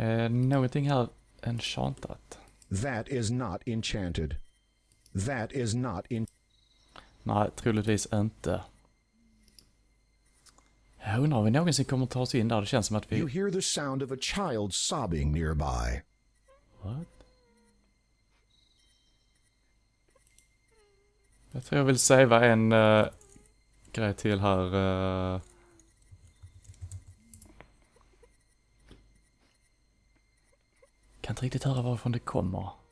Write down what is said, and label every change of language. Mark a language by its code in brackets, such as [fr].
[sv] Någonting här enchantat. [en] That is not enchanted. That is not in... [sv] Nej, troligtvis inte. Jag undrar om vi någonsin kommer ta oss in där. Det känns som att vi... [en] You hear the sound of a child sobbing nearby. What? [sv] Jag tror jag vill savea en grej till här. Kan inte riktigt höra varifrån det kommer.